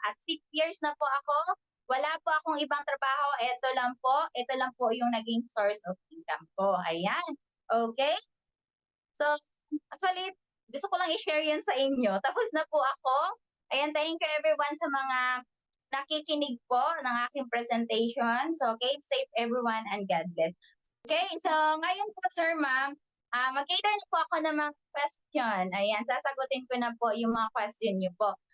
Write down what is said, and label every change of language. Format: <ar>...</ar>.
<tl>At 6 years na po ako, wala po akong ibang trabaho, ito lang po yung naging</tl> <en>source of income</en> <tl>ko, ayan. Okay. So, actually, gusto ko lang i-share yun sa inyo. Tapos na po ako. Ayan,</tl> <en>thank you everyone</en> <tl>sa mga nakikinig po ng aking presentation.</tl> <en>So, keep safe everyone and God bless.</en> <tl>Okay, so ngayon po Sir Ma'am, mag-cater na po ako ng mga question. Ayan, sasagutin ko na po yung mga question niyo po.</tl>